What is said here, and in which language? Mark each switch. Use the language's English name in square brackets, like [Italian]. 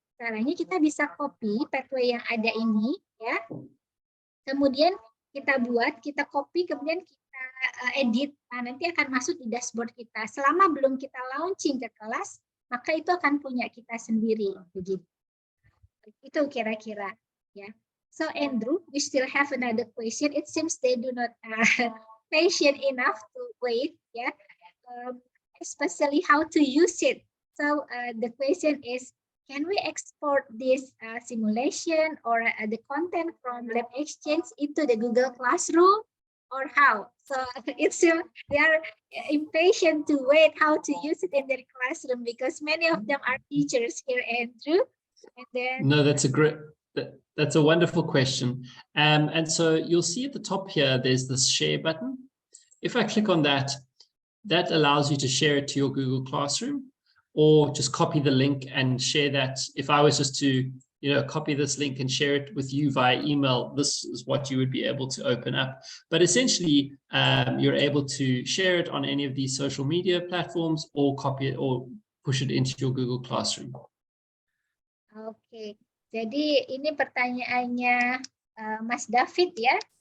[Indonesian] Caranya kita bisa copy pathway yang ada ini, ya. Kemudian kita buat, kita copy, kemudian kita edit. Nah, nanti akan masuk di dashboard kita. Selama belum kita launching ke kelas, maka itu akan punya kita sendiri, begitu. Itu kira-kira, ya. [English] So Andrew, we still have another question. It seems they do not patient enough to wait, yeah. Especially how to use it. So the question is, can we export this simulation or the content from LabXchange into the Google Classroom, or how? So it's they are impatient to wait how to use it in their classroom, because many of them are teachers here, Andrew. And then no, that's a That's a wonderful question. And so you'll see at the top here, there's this share button. If I click on that, that allows you to share it to your Google Classroom, or just copy the link and share that. If I was just to, copy this link and share it with you via email, this is what you would be able to open up. But essentially, you're able to share it on any of these social media platforms, or copy it or push it into your Google Classroom. [Indonesian] Oke, jadi ini pertanyaannya Mas David ya.